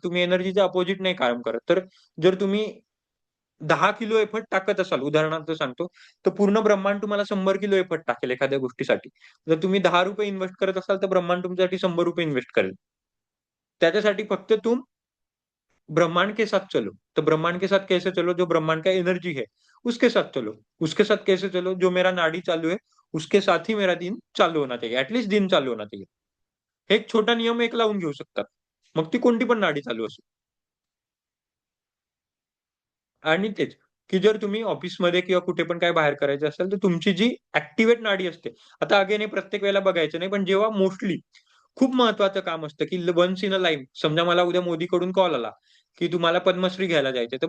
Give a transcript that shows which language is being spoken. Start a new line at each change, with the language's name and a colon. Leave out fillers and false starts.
Marathi: तुम्ही एनर्जीच्या अपोझिट नाही काम करत. तर जर तुम्ही 10 किलो एफर्ट टाकत असाल, उदाहरणार्थ सांगतो, तर पूर्ण ब्रह्मांड तुम्हाला 100 किलो एफर्ट टाकेल एखाद्या गोष्टीसाठी. जर तुम्ही ₹10 इन्व्हेस्ट करत असाल, तर ब्रह्मांड तुमच्यासाठी ₹100 इन्व्हेस्ट करेल. त्याच्यासाठी फक्त
Hindi: तुम ब्रह्मांड के साथ चलो। तो ब्रह्मांड के साथ कैसे चलो? जो ब्रह्मांड का एनर्जी है, उसके साथ चलो। उसके साथ कैसे चलो? जो मेरा नाडी चालू है, उसके साथ ही मेरा दिन चालू होना चाहिए. ऍटलीस्ट दिन चालू होना चाहिए.
Marathi: हे एक छोटा नियम एक लावून घेऊ शकतात. मग ती कोणती पण नाडी चालू असो. आणि तेच, की जर तुम्ही ऑफिसमध्ये किंवा कुठे पण काय बाहेर करायचं असेल, तर तुमची जी ऍक्टिव्हेट नाडी असते. आता अगेन हे प्रत्येक वेळेला बघायचं नाही, पण जेव्हा मोस्टली खूप महत्वाचं काम असतं, की वन्स इन अ लाईफ समजा मला उद्या मोदीकडून कॉल आला, की तुम्हाला पद्मश्री घ्यायला जायचंय.